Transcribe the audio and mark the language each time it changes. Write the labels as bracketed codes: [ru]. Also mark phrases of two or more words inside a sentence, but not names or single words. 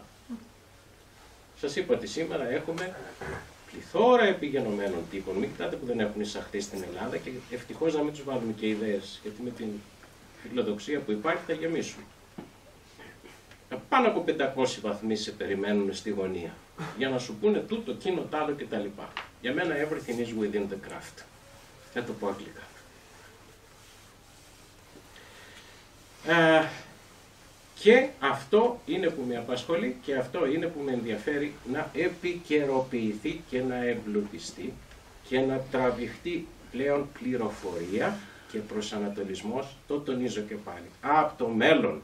[el] Σας είπα ότι σήμερα έχουμε πληθώρα επιγενωμένων τύπων. Μην κοιτάτε που δεν έχουν εισαχθεί στην Ελλάδα και ευτυχώς να μην τους βάλουμε και ιδέες, γιατί με την φιλοδοξία που υπάρχει θα γεμίσουμε. Πάνω από 500 βαθμοί σε περιμένουν στη γωνία για να σου πούνε τούτο, εκείνο, τ' άλλο κτλ. Για μένα [en] everything is within the craft. [el] Θα το πω αγγλικά. Και αυτό είναι που με απασχολεί και αυτό είναι που με ενδιαφέρει, να επικαιροποιηθεί και να εμπλουτιστεί και να τραβηχτεί πλέον πληροφορία και προσανατολισμός, το τονίζω και πάλι, από το μέλλον.